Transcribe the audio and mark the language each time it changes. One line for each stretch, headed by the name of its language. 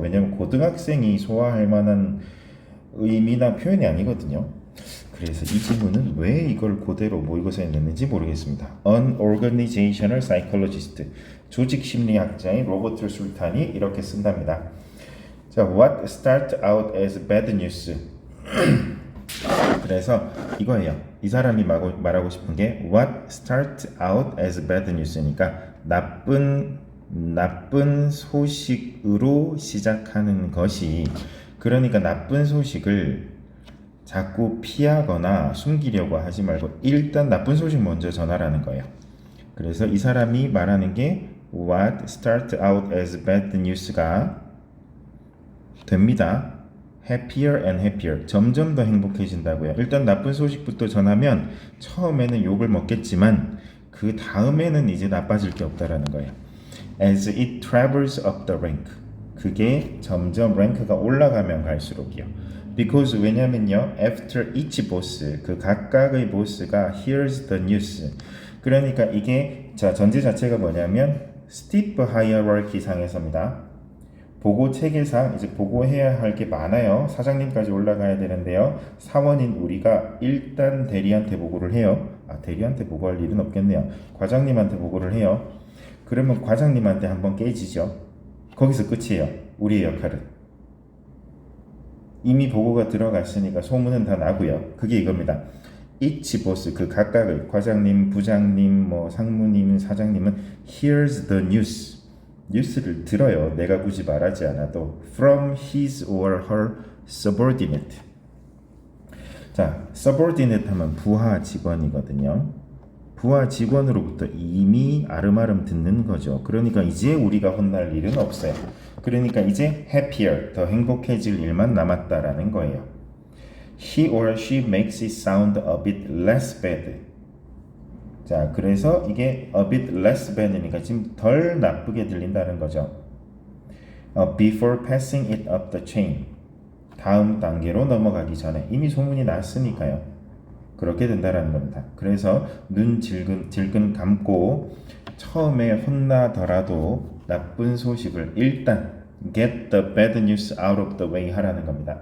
Korean: 왜냐면 고등학생이 소화할 만한 의미나 표현이 아니거든요. 그래서 이 지문은 왜 이걸 그대로 모의고사에 냈는지 모르겠습니다.
English: An organizational psychologist,
Korean: 조직 심리학자인 로버트 술탄이 이렇게 쓴답니다.
English: 자, what start out as bad news.
Korean: 그래서 이거예요. 이 사람이 말하고 싶은 게
English: what start out as bad news
Korean: 니까 나쁜 소식으로 시작하는 것이, 그러니까 나쁜 소식을 자꾸 피하거나 숨기려고 하지 말고 일단 나쁜 소식 먼저 전하라는 거예요. 그래서 이 사람이 말하는 게
English: what start out as bad news
Korean: 가 됩니다.
English: happier and happier.
Korean: 점점 더 행복해진다고요. 일단 나쁜 소식부터 전하면 처음에는 욕을 먹겠지만 그 다음에는 이제 나빠질 게 없다라는 거예요.
English: As it travels up the rank.
Korean: 그게 점점 랭크가 올라가면 갈수록이요.
English: Because
Korean: 왜냐면요,
English: after each boss,
Korean: 그 각각의 보스가
English: hears the news.
Korean: 그러니까 이게 전제 자체가 뭐냐면
English: steep hierarchy
Korean: 상에서입니다. 보고 체계상 이제 보고해야 할 게 많아요. 사장님까지 올라가야 되는데요. 사원인 우리가 일단 대리한테 보고를 해요. 대리한테 보고할 일은 없겠네요. 과장님한테 보고를 해요. 그러면 과장님한테 한번 깨지죠. 거기서 끝이에요. 우리의 역할은. 이미 보고가 들어갔으니까 소문은 다 나고요. 그게 이겁니다.
English: each boss,
Korean: 그 각각의 과장님, 부장님, 상무님, 사장님은
English: hears the news.
Korean: 뉴스를 들어요. 내가 굳이 말하지 않아도
English: from his or her subordinate.
Korean: 자, subordinate 하면 부하 직원이거든요. 부하 직원으로부터 이미 아름아름 듣는 거죠. 그러니까 이제 우리가 혼날 일은 없어요. 그러니까 이제 happier, 더 행복해질 일만 남았다라는 거예요.
English: He or she makes it sound a bit less bad.
Korean: 자, 그래서 이게
English: a bit less bad
Korean: 니까 지금 덜 나쁘게 들린다는 거죠.
English: before passing it up the chain.
Korean: 다음 단계로 넘어가기 전에 이미 소문이 났으니까요. 그렇게 된다라는 겁니다. 그래서 눈 질끈 감고 처음에 혼나더라도 나쁜 소식을 일단
English: get the bad news out of the way
Korean: 하라는 겁니다.